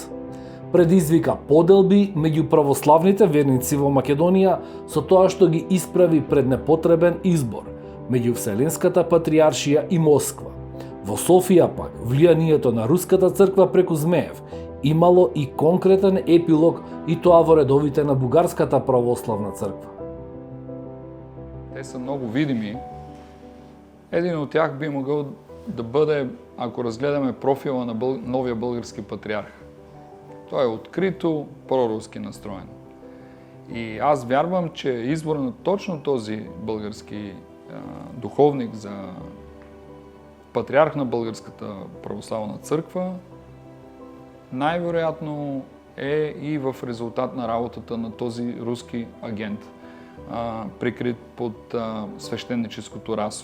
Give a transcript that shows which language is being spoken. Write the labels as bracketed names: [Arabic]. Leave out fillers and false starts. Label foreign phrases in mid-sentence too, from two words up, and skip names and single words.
[Macedonian] Предизвика поделби меѓу православните верници во Македонија со тоа што ги исправи пред непотребен избор меѓу Вселенската патриаршија и Москва. Во Софија пак влијанието на руската црква преку Змеев имало и конкретен епилог и тоа во редовите на Бугарската православна црква. [Bulgarian] Те са много видими. Един от тях би могъл да бъде, ако разгледаме профила на новия български патриарх. Той е открито проруски настроен. И аз вярвам, че избора на точно този български духовник за патриарх на Българската православна църква най-вероятно е и в резултат на работата на този руски агент, прикрит под свещеническото расо.